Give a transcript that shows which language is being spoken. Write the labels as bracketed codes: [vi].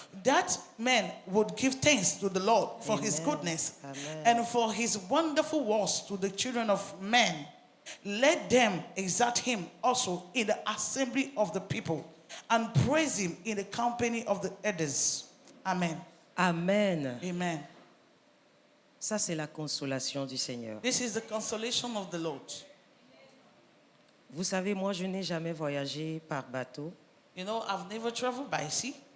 [en] That man would give thanks to the Lord for his Amen. goodness Amen. and for his wonderful works to the children of men. Let them exalt him also in the assembly of the people and praise him in the company of the elders. Amen. Amen. Amen. [fr] Ça, c'est la consolation du Seigneur. [en] This is the consolation of the Lord. [fr] Vous savez, moi, je n'ai jamais voyagé par bateau, [en] You know, I've never traveled by sea,